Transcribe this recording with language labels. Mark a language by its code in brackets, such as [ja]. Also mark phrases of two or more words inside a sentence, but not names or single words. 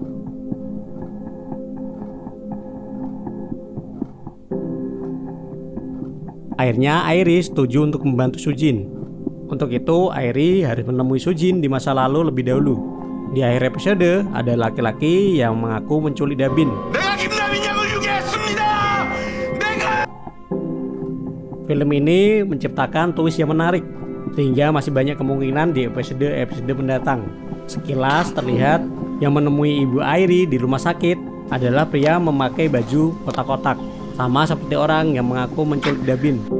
[id] Akhirnya Airi setuju untuk membantu Sujin. Untuk itu Airi harus menemui Sujin di masa lalu lebih dahulu. Di akhir episode ada laki-laki yang mengaku menculik Dabin. [ko] 내가 김남인 양을 유괴했습니다. 내가 [id] Film ini menciptakan twist yang menarik, sehingga masih banyak kemungkinan di episode-episode mendatang. Sekilas terlihat yang menemui ibu Airi di rumah sakit adalah pria memakai baju kotak-kotak, sama seperti orang yang mengaku menculik Dabin.